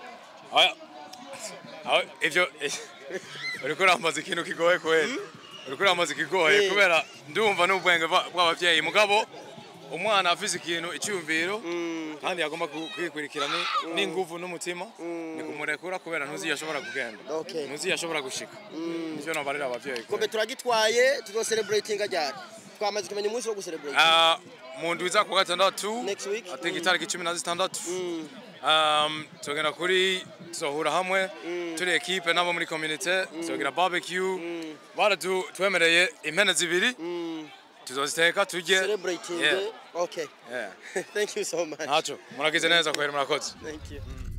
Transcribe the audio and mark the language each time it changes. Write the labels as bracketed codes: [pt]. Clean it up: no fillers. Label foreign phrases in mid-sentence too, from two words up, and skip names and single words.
[rn] ivyo uriko urambaza ikintu kigoye kweli uriko urambaza kigoye kubera ndumva n'ubwenge bw'abavyeyi mugabo umwana afise ikintu icyumviro kandi yagomba kwikurikirana n'inguvu n'umutima ni kumurekura kubera ntuzi yashobora kugenda ntuzi yashobora gushika nivyo nabarira abavyeyi kombe turagitwaye tuzo celebrating ajyana twamaze kumenya umunsi wo gucelebrate mu ndwi za ku gatandatu [en] next week [rn] ateka itariki 16 tugenda kuri tuzohura hamwe turi equipe nabo muri community tuzogira barbecue twemereye impene zibiri tuzoziteka tujye [en] celebrating okay thank you so much [rn] nacho muragize neza kweri murakoze [en] thank you